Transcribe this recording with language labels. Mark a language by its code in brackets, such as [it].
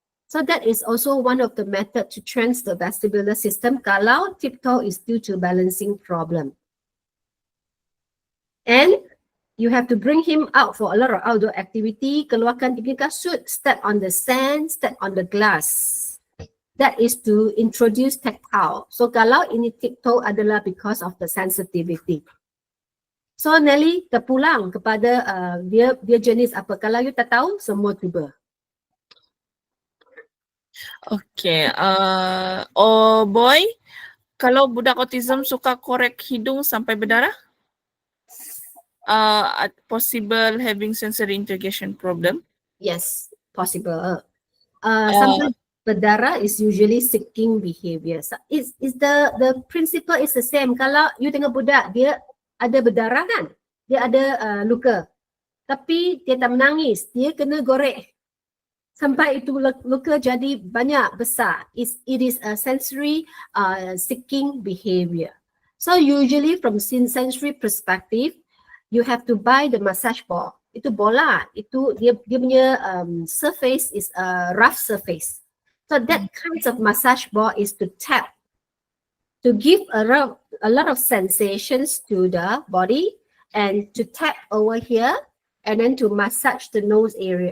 [en] So that is also one of the method to train the vestibular system [ms] kalau [en] tiptoe is due to balancing problem. And you have to bring him out for a lot of outdoor activity, [ms] keluarkan dia punya kasut, [en] step on the sand, step on the glass. That is to introduce tactile. So [ms] kalau ini [en] tiptoe [ms] adalah [en] because of the sensitivity. [ms] So Nelly terpulang kepada dia jenis apa. Kalau you tak tahu, semua cuba. Okay. Oh boy, kalau budak autism suka korek hidung sampai berdarah? [en] possible having sensory integration problem? Yes, possible. Sometimes [ms] berdarah [en] is usually seeking behavior. So is the principle is the same. [ms] Kalau you tengok budak, dia ada berdarah kan? Dia ada luka. Tapi dia tak menangis, dia kena gorek. Sampai itu luka jadi banyak besar. [en] It is a sensory seeking behavior. So usually from sensory perspective, you have to buy the massage ball. [ms] Itu bola, itu dia punya [en] surface is a rough surface. So that kind of massage ball is to tap, to give a lot of sensations to the body and to tap over here and then to massage the nose area.